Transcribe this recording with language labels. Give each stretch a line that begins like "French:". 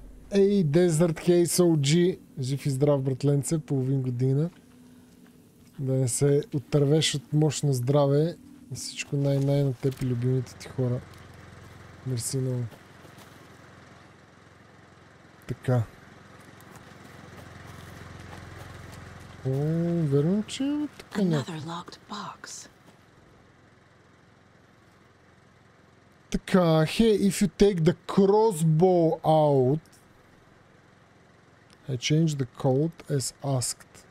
Bulgarian: Ей, Desert Case OG. Жив и здрав, братленце. Половин година. Да не се отървеш от мощно здраве. И всичко най-най на теб и любимите ти хора. Мерси много. Така. О, верно, че има така някакво. Така,
English: hey, if you take the crossbow out, I change the code as asked.